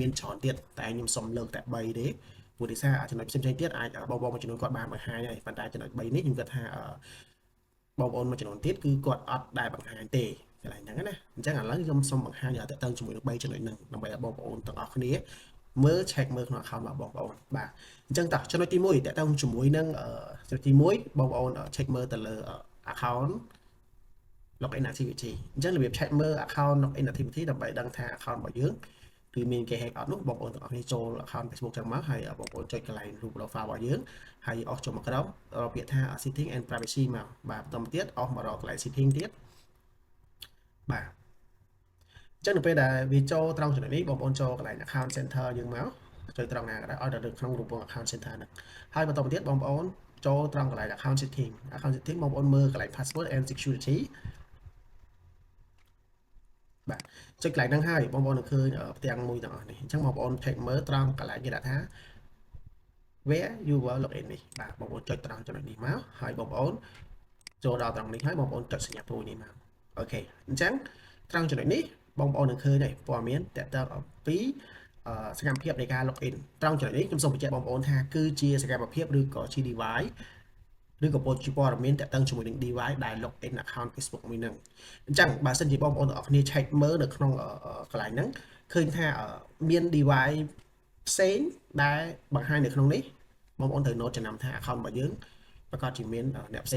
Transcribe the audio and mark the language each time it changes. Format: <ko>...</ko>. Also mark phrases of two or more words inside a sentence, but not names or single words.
<km>មានច្រើនទៀតតែខ្ញុំសុំលើកតែ3ទេព្រោះដោយសារចំណុចផ្សេងៗទៀតអាចបងមួយចំនួនគាត់បានបង្ហាញហើយប៉ុន្តែចំណុច3នេះខ្ញុំគិតថាបងប្អូនមួយចំនួនទៀតគឺគាត់អត់ដែលបង្ហាញទេកន្លែងហ្នឹងណាអញ្ចឹងឥឡូវខ្ញុំសូមបង្ហាញតាក់ទងជាមួយនឹង3ចំណុចហ្នឹងដើម្បីឲ្យបងប្អូនទាំងអស់គ្នាមើល check មើលក្នុង account របស់បងប្អូនបាទអញ្ចឹងតោះចំណុចទី1តាក់ទងជាមួយនឹងចំណុចទី1បងប្អូន check មើលទៅលើ account</km> <en>login activity</en> <km>អញ្ចឹងរបៀប check មើល</km> <en>account login activity</en> <km>ដើម្បីដឹងថា account របស់យើងគឺមានគេ hack អត់នោះបងប្អូនទាំងអស់គ្នាចូល account Facebook ចឹងមកហើយបងប្អូនចុចកន្លែងរូប profile របស់យើងហើយអស់ចូលមកក្រោមរកពាក្យថា</km> <en>setting and privacy</en> <km>មកបាទបន្តមកទៀតអស់មករកកន្លែង setting ទៀតបាទអញ្ចឹងនៅពេលដែលវាចូលត្រង់ចំណុចនេះបងប្អូនចូលកន្លែង</km> <en>account center</en> <km>យើងមកចុចត្រង់ណាក៏ได้ឲ្យទៅក្នុងរូបពង</km> <en>account center</en> <km>ហ្នឹងហើយបន្តមកទៀតបងប្អូនចូលត្រង់កន្លែង</km> <en>account setting</en> <km>បងប្អូនមើលកន្លែង</km> <en>password and security</en> <km>បាទចុចកន្លែងហ្នឹងហើយបងប្អូននឹងឃើញផ្ទាំងមួយទាំងអស់នេះអញ្ចឹងបងប្អូន check មើលត្រង់កន្លែងគេដាក់ថា</km> <en>where you will login</en> <km>នេះបាទបងប្អូនចុចត្រង់ចំណុចនេះមកហើយបងប្អូនចូលដល់ត្រង់នេះហើយបងប្អូនចុចសញ្ញាព្រួយនេះមកអូខេអញ្ចឹងត្រង់ចំណុចនេះបងប្អូននឹងឃើញហើយព័ត៌មានតើតើអំពីសកម្មភាពនៃការ login ត្រង់ចំណុចនេះខ្ញុំសូមបញ្ជាក់បងប្អូនថាគឺជាស កម្មភាពឬក៏ជា device ឬក៏ជាព័ត៌មានតាក់ទងជាមួយនឹង device ដែល</km> <en>login account Facebook</en> <km>មួយនឹងអញ្ចឹងបើសិនជាបងប្អូនទាំងអស់គ្នា check មើលនៅក្នុងកន្លែងហ្នឹងឃើញថាមាន device ផ្សេងដែលបង្ហាញនៅក្នុងនេះបងប្អូនត្រូវ note ចំណាំថា account របស់យើងប្រកាសជាមានអ្នកផ្សេង</km>